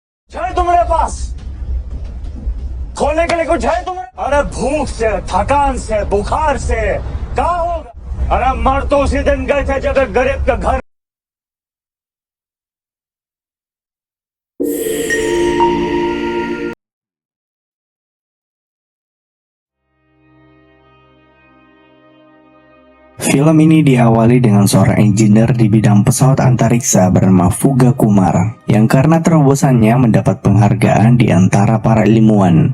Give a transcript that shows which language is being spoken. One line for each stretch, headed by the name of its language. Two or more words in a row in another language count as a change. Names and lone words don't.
Hindi: है तुम्हारे पास खोलने के लिए कुछ है तुम्हें? अरे भूख से, थकान से, बुखार से कहा होगा? अरे मर तो उसी दिन गए थे जब एक गरीब का घर।
Indonesian: Film ini diawali dengan seorang engineer di bidang pesawat antariksa bernama Fuga Kumar, yang karena terobosannya mendapat penghargaan di antara para ilmuwan.